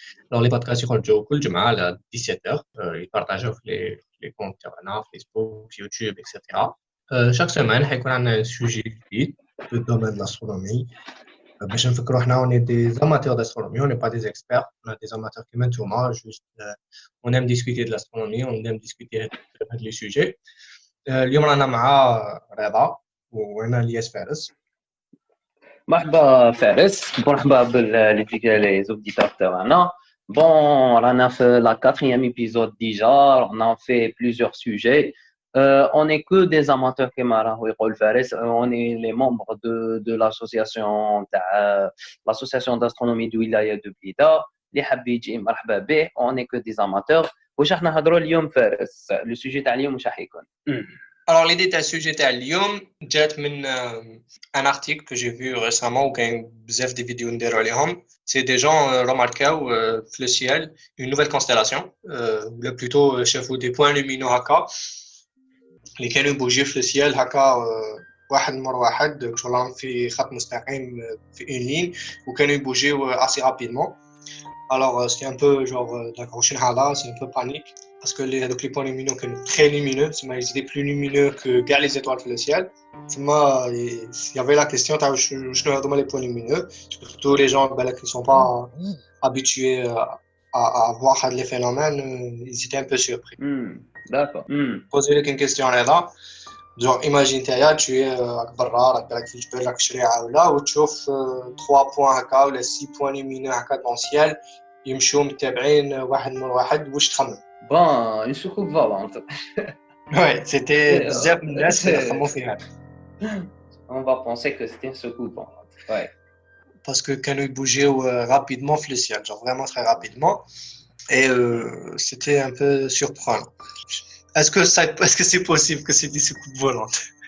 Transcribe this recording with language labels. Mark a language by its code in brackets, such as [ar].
[fr] Alors, les podcasts seront tous les jours à 17h. Ils partagent les comptes sur Facebook, YouTube, etc. Chaque semaine, il y a un sujet [ar] جديد [fr] du domaine de l'astronomie. [ar] باش نفكروا حنا [fr] on est des amateurs d'astronomie, on n'est pas des experts, on est des amateurs qui maintenant juste on aime discuter de l'astronomie, on aime discuter de les sujets. [ar] اليوم رانا مع رضا وانا الياس فارس. مرحبا فارس، مرحبا [fr] les auditeurs [ar] تاعنا. [fr] Bon, on a fait la 4e épisode déjà, on a fait plusieurs sujets. On n'est que des amateurs comme Fares, on est les membres de l'association d'astronomie de Wilaya de Blida. [ar] اللي حاب يجي مرحبا به. [fr] On n'est que des amateurs. [ar] واش راح نهضروا اليوم فارس؟ لو سوجي تاع اليوم واش راح يكون؟ [fr] Alors l'idée [ar] تاع السوجي تاع اليوم جات من [fr] un article que j'ai vu récemment [ar] وكاين بزاف دي فيديو نديروا عليهم. [fr] C'est des gens remarquaو في le ciel une nouvelle constellation ou plutôt [ar] شافوا [fr] des points lumineux [ar] هكا اللي كانوا يبوجيو في [fr] le ciel [ar] هكا واحد مر واحد شغل في خط مستقيم في [fr] une ligne [ar] وكانوا يبوجيو [fr] assez rapidement. Alors, c'est un peu genre, d'accord, c'est un peu panique parce que les points lumineux sont très lumineux, ils étaient plus lumineux que les étoiles dans le ciel. Il y avait la question, je suis les points lumineux, surtout les gens qui ne sont pas habitués à voir les phénomènes, ils étaient un peu surpris. D'accord. Poser une question là, genre, imagine tu es à Barra, tu peux là où tu vois 3 points ou 6 points lumineux dans le ciel. [ar] يمشوا متابعين واحد من واحد واش تخمم [fr] بون une soucoupe volante. Ouais, c'était [ar] بزاف من الناس خمموا فيها. [fr] On va penser que c'était une soucoupe volante. Ouais. Parce que [ar] كانوا يبوجيو [fr] rapidement في le ciel, genre vraiment très rapidement et c'était un peu surprenant. Est-ce que c'est possible que c'est des soucoupes volantes?